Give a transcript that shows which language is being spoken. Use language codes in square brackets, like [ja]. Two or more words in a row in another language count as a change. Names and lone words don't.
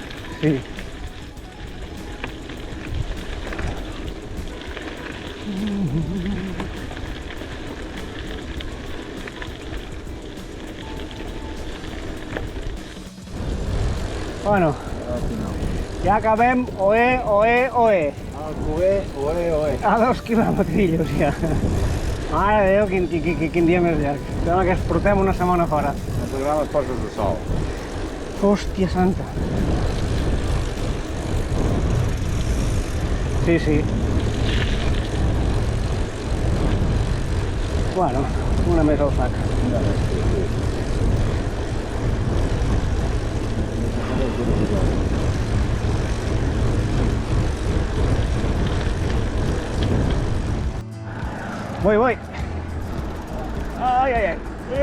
[ca] Sí. Bueno, ja acabem, oe, oe, oe. Alcover, oe, oe. A 2 quilòmetrillos ja. Mare de Déu, quin dia més llarg. Sembla que es portem una setmana fora. Ens agraden les postes de sol. Hòstia santa. Sí, sí. Bueno, una més al sac. Voy. Ay, ay, ay.